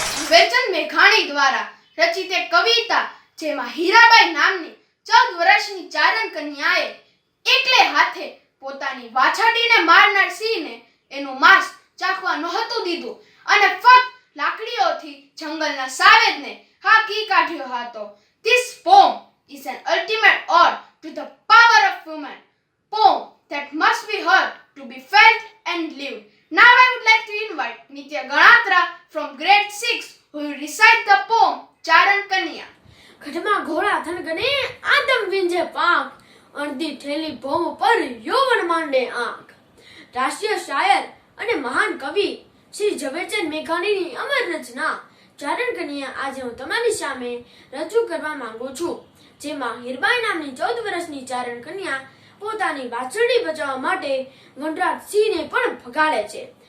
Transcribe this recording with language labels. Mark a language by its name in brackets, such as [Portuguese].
[Gujarati] ઝવેરચંદ મેઘાણી દ્વારા રચિત એક કવિતા જેમાં હીરાબાઈ નામની 14 વર્ષની ચારણ કન્યાએ એકલે હાથે પોતાની વાછરડીને મારનાર સિંહને એનું માંસ ચાખવા નહોતું દીધું અને ફક્ત લાકડીઓથી જંગલના સાવેદને હાંકી કાઢ્યો હતો. [English] This poem is an ultimate ode to the power of women. Poem that must be heard to be felt and lived. Now I would like to invite Nitya Ganatra from grade 6 who will recite the poem Charan Kanya. [Gujarati] ખટમાં ઘોડા થનગને આદમ વિંજે પાક અડધી થેલી ભોમ પર યૌવન માંડે આંખ. રાષ્ટ્રીય શાયર અને મહાન કવિ શ્રી ઝવેરચંદ મેઘાણીની અમર રચના ચારણ કન્યા આજે હું તમારી સામે રજૂ કરવા માંગુ છું, જેમાં હીરબાઈ નામની 14 વર્ષની ચારણ કન્યા પોતાની વાછરડી બચાવવા માટે વનરાજ સિંહને પણ ભગાડે છે.